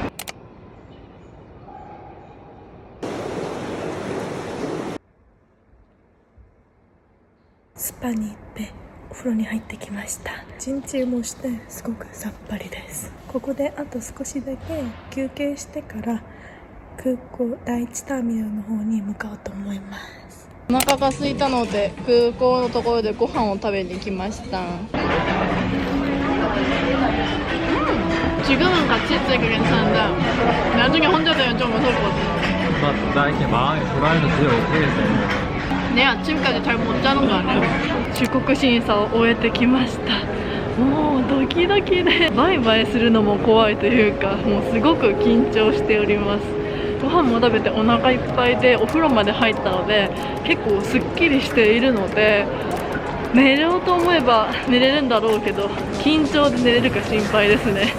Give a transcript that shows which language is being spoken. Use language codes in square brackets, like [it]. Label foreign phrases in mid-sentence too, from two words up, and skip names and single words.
[ja] スパに行ってお風呂に入ってきました。陣中もしてすごくさっぱりです。ここであと少しだけ休憩してから空港第1ターミナルの方に向かおうと思います。お腹が空いたので空港のところでご飯を食べに来ました。 [ko] 지금은 같이 있으니까 괜찮은데 나중에 혼자 되면 좀 무서울 것 같아. 나 이렇게 마음이 불안해서 집에 못 가겠어. 내 아침까지 잘 못 자는 거 아니야? [ja] 出国審査を終えてきました。もうドキドキでバイバイするのも怖いというか、もうすごく緊張しております。ご飯も食べてお腹いっぱいでお風呂まで入ったので結構すっきりしているので、寝ようと思えば寝れるんだろうけど緊張で寝れるか心配ですね。